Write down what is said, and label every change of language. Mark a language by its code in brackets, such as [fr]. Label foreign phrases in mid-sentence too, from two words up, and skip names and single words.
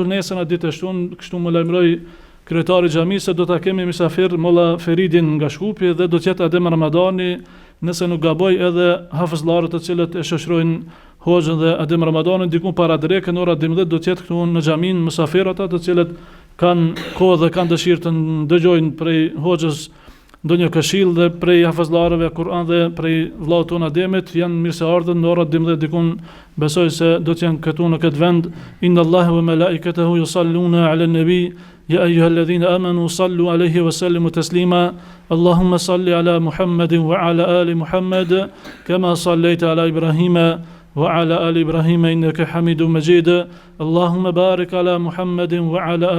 [sq] Nesër në ditë shtunë, kështu më lajmëroi kryetari i xhamisë se do ta kemi mysafir molla Feridin nga Shkupi dhe do të jetë Adem Ramadani, nëse nuk gaboj, edhe hafizllarët të cilët e shoqërojnë hoxhën dhe Adem Ramadanin diku para drekën ora 12 do të jetë këtu në xhamin mysafir, ata të cilët kanë kohë dhe kanë dëshirë të dëgjojnë prej hoxhës ndonjë këshill dhe prej hafizllarëve Kur'an dhe prej vllaut ton Ademit, janë mirë se ardhën në orën 12 dikun, besoj se do të jenë këtu në këtë vend. [ar] إن الله وملائكته يصلون على النبي يا أيها الذين آمنوا صلوا عليه وسلموا تسليما اللهم صل على محمد وعلى آل محمد كما صليت على إبراهيم وعلى آل إبراهيم إنك حميد مجيد اللهم بارك على محمد وعلى